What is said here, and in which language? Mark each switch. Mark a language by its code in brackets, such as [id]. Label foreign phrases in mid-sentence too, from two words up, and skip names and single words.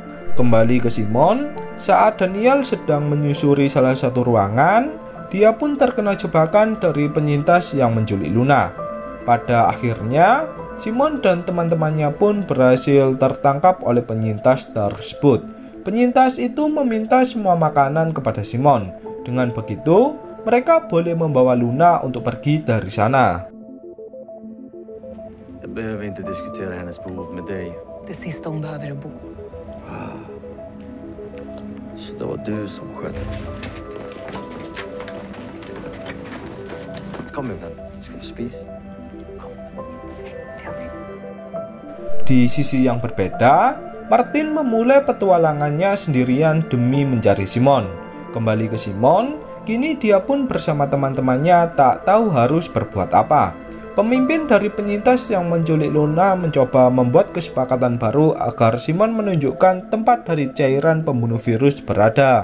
[id] Kembali ke Simon, saat Daniel sedang menyusuri salah satu ruangan, dia pun terkena jebakan dari penyintas yang menculik Luna. Pada akhirnya, Simon dan teman-temannya pun berhasil tertangkap oleh penyintas tersebut. Penyintas itu meminta semua makanan kepada Simon. Dengan begitu, mereka boleh membawa Luna untuk pergi dari sana. [sv] Jag behöver inte diskutera hennes behov med dig. Det sista hon behöver är bo. Så det var du som sköt henne. Kom min vän, ska vi spisa? [id] Di sisi yang berbeda, Martin memulai petualangannya sendirian demi mencari Simon. Kembali ke Simon, kini dia pun bersama teman-temannya tak tahu harus berbuat apa. Pemimpin dari penyintas yang menculik Luna mencoba membuat kesepakatan baru agar Simon menunjukkan tempat dari cairan pembunuh virus berada.